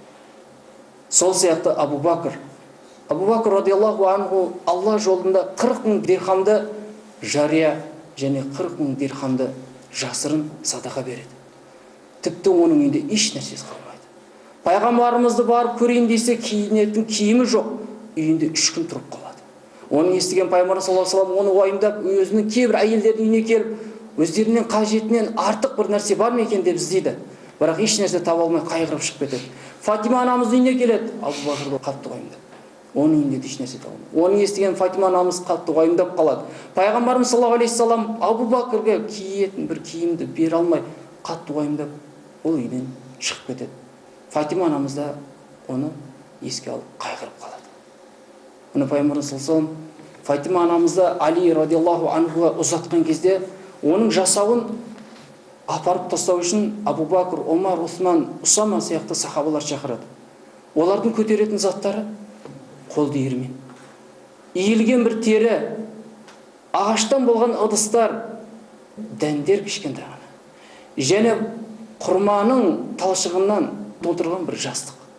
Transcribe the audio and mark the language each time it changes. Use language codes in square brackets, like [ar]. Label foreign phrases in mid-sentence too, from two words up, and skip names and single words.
[kk] Сол сияқты Абу Бакр [ar] رضي الله عنه [kk] Алла жолында 40 000 дирхамды жария және 40 000 дирхамды жасырын садақа береді. Тіпті оның үйінде еш нәрсесі қалмайды. Пайғамбарымызды барып көрейін десе, киінетін киімі жоқ, үйінде 3 күн тұрып қалады. Оны естіген пайғамбарымыз [ar] صلى الله عليه وسلم [kk] оны уайымдап, өзінің кейбір әйелдердің үйіне келіп, өздерінің қажетінен артық бір нәрсе бар ма екен деп іздейді. Бірақ еш нәрсе таба алмай қайғырып шығып кетеді. Фатима анамыз үйіне келеді, Абу Бакр қатты уайымдап. Оның үйінде еш нәрсе таба алмайды. Оны естіген Фатима анамыз қатты уайымдап қалады. Пайғамбарымыз [ar] صلى الله عليه وسلم [kk] Абу Бакрге киетін бір киімді бере алмай қатты уайымдап ол үйден шығып кетеді. Фатима анамыз да оны еске алып қайғырып қалады. Оны пайғамбарымыз [ar] صلى الله عليه وسلم [kk] Фатима анамызды Али [ar] رضي الله عنه [kk] ұзатқан кезде оның жасауын апарып тастау үшін Абу Бакр, Омар, Усман, Усама сияқты сахабалар шақырады. Олардың көтеретін заттары қол диірмен, иілген бір тері, ағаштан болған ыдыстар, дәндер кішкентай ғана, және құрманың талшығынан толтырған бір жастық.